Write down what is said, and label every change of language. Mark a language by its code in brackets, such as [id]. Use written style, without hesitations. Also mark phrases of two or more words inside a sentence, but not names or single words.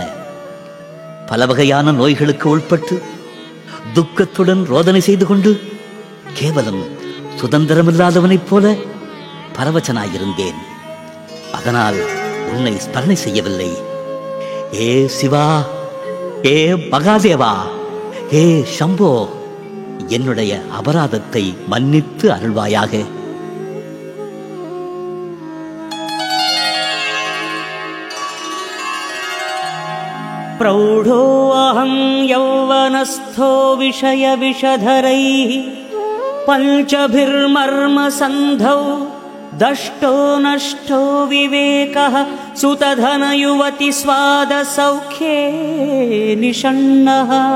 [ta] பல வகையான நோய்களுக்கு உட்பட்டு துக்கத்துடன் ரோதனை செய்து கொண்டு கேவலம் சுதந்திரமில்லாதவனைப் போல பரவசனாயிருந்தேன். அதனால் உன்னை ஸ்மரணை செய்யவில்லை. ஏ சிவா, ஏ மகாதேவா, ஏ சம்போ, என்னுடைய அபராதத்தை மன்னித்து அருள்வாயாக. [sa] प्रौढो अहं यौवनस्थो विषय विषधरैः पञ्चभिर्मर्मसन्धौ दष्टो नष्टो विवेकः सुतधनयुवति स्वादसौख्ये निषण्णः